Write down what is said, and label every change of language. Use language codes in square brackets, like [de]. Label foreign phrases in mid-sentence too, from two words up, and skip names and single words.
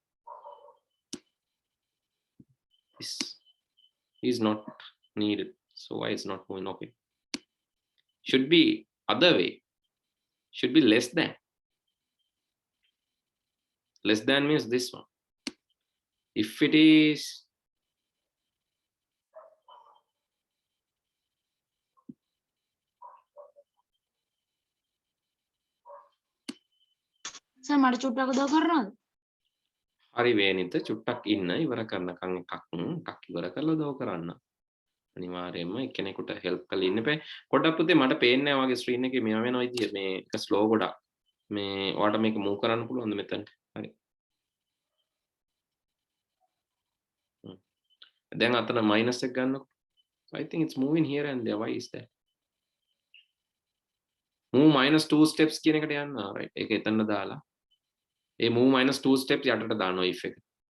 [en] This is not needed. So why it's not moving? Okay. Should be other way. Should be less than. Less than means this one. If it is [si] සර් මට චුට්ටක් උදව් කරනවද? හරි වේනිත චුට්ටක් ඉන්න ඉවර කරනකම් එකක් ඉවර කරලා උදව් කරන්න. අනිවාර්යයෙන්ම එක්කෙනෙකුට හෙල්ප් කරලා ඉන්න බෑ. පොඩ්ඩක් පුතේ මට පේන්නේ නැහැ වගේ ස්ක්‍රීන් එකේ මෙයා වෙන විදිය මේ එක ස්ලෝ ගොඩක්. මේ ඔයාලට මේක මූව් කරන්න පුළුවන්ද මෙතනට? හරි. දැන් අතන මයිනස් එක ගන්නකො. [en] So I think it's moving here and there. Why is that? Move -2 steps [si] කියන එකට යන්න. right. ඒක එතන දාලා. ඒ [en] move -2 steps [si] යටට දානවා if එක.